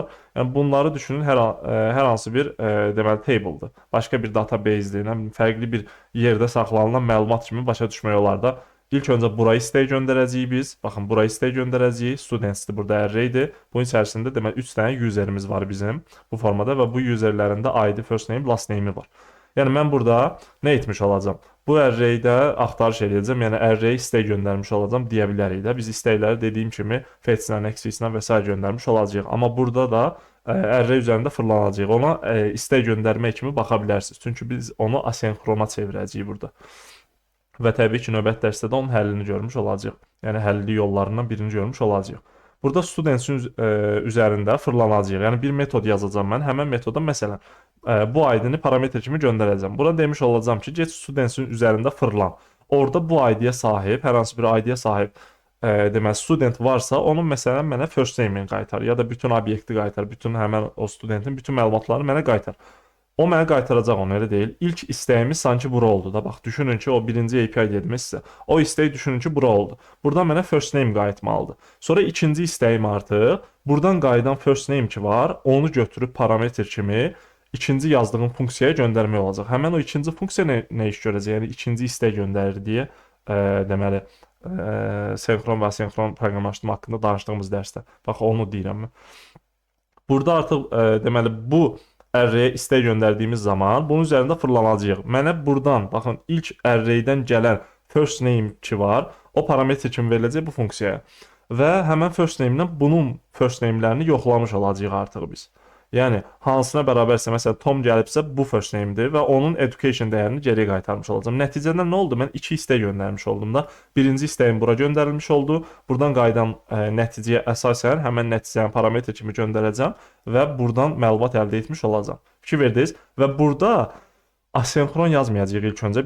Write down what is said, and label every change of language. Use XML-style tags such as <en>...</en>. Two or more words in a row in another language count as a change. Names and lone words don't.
<az>Yəni bunları düşünün hər hansı bir deməli table'dır. Başqa bir database-dir, fərqli bir yerdə saxlanılan məlumat kimi başa düşmək olar da. İlk öncə bura istək göndərəcəyik biz. Baxın, bura istək göndərəcəyik. Students'dir, burada array'dir. Bunun içərisində deməli 3 dənə user'imiz var bizim bu formada və bu user'lərin də ID,</az> <en>first name, last name'i</en> <az>var. Yəni mən burada nə etmiş olacağam? Bu array'də axtarış edəcəm. Yəni array istək göndərmiş olacağam deyə bilərik də. Biz istəkləri dediyim kimi fetch-lə, axis-lə və s. göndərmiş olacağıq. Amma burada da array üzərində fırlanacağıq. Ona istək göndərmək kimi baxa bilərsiniz. Çünki biz onu asenkrona çevirəcəyik burada. Və təbii ki, növbət dərsdə də onun həllini görmüş olacağıq. Yəni həlli yollarından birini görmüş olacağıq. Burada students-in üzərində fırlanacağıq. Yəni bir metod yazacağam mən. Həmin metoda məsələn bu ID-ni parametr kimi göndərəcəm. Bura demiş olacağam ki,</az> <en>get students-in</en> <az>üzərində fırlan. Orada bu ID-yə sahib, hər hansı bir ID-yə sahib deməli student varsa, onun məsələn mənə</az> <en>first name-ini</en> <az>qaytar ya da bütün obyekti qaytar, bütün həmin o studentin bütün məlumatlarını mənə qaytar. O mənə qaytaracaq onu, elə deyil. İlk istəyimiz sanki bura oldu da. Bax, düşünün ki, o birinci API dedim sizə. O istəyi düşünün ki, bura oldu. Buradan mənə</az> <en>first name</en> <az>qayıtmalıdır. Sonra ikinci istəyim artıq, buradan qayıdan</az> <en>first name</en> <az>ki var, onu götürüb parametr kimi ikinci yazdığım funksiyaya göndərmək olacaq. Həmin o ikinci funksiya nə iş görəcək? Yəni ikinci istək göndərir deyə deməli senkron və asenkron proqramlaşdırma haqqında danışdığımız dərsdə. Bax, onu deyirəm mən. Burada artıq deməli bu array-yə istək göndərdiyimiz zaman bunun üzərində fırlanacağıq. Mənə buradan, baxın, ilk array-dən gələn</az> <en>first name</en> <az>ki var, o parametr kimi veriləcək bu funksiyaya. Və həmən</az> <en>first name-dən</en> <az>bunun</az> <en>first name-lərini</en> <az>yoxlamış olacağıq artıq biz. Yəni, hansına bərabərsə, məsələn, Tom gəlibsə, bu</az> <en>first name-dir</en> <az>və onun education dəyərini geriyə qaytarmış olacağım. Nəticədə nə oldu? Mən 2 istək göndərmiş oldum da. Birinci istəyim bura göndərilmiş oldu. Buradan qayıdan nəticəyə əsasən həmən nəticəni parametr kimi göndərəcəm və buradan məlumat əldə etmiş olacağam. Fikir verdiniz? Və burada asenkron yazmayacağıq ilk öncə.</az>